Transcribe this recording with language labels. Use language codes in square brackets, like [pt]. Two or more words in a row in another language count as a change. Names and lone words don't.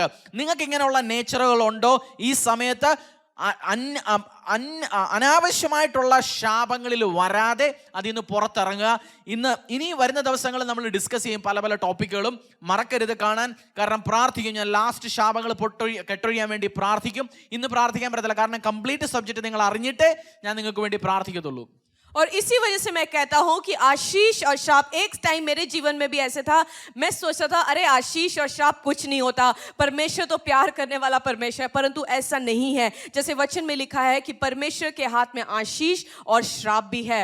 [ml] നിങ്ങൾക്ക് ഇങ്ങനെയുള്ള നേച്ചറുകളുണ്ടോ? ഈ സമയത്ത് അനാവശ്യമായിട്ടുള്ള ശാപങ്ങളിൽ വരാതെ അതിൽ നിന്ന് പുറത്തിറങ്ങുക. ഇനി വരുന്ന ദിവസങ്ങളിൽ നമ്മൾ ഡിസ്കസ് ചെയ്യും പല ടോപ്പിക്കുകളും. മറക്കരുത് കാണാൻ. കാരണം പ്രാർത്ഥിക്കും. ഞാൻ ലാസ്റ്റ് ശാപങ്ങൾ കെട്ടൊഴിയാൻ വേണ്ടി പ്രാർത്ഥിക്കും. ഇന്ന് പ്രാർത്ഥിക്കാൻ പറ്റത്തില്ല, കാരണം [en] complete subject [ml] നിങ്ങൾ അറിഞ്ഞിട്ടേ ഞാൻ നിങ്ങൾക്ക് വേണ്ടി പ്രാർത്ഥിക്കത്തുള്ളൂ. [hi] और इसी वजह से मैं कहता हूं कि आशीष और श्राप, एक टाइम मेरे जीवन में भी ऐसे था, मैं सोचता था अरे आशीष और श्राप कुछ नहीं होता, परमेश्वर तो प्यार करने वाला परमेश्वर है, परंतु ऐसा नहीं है. जैसे वचन में लिखा है कि परमेश्वर के हाथ में आशीष और श्राप भी है.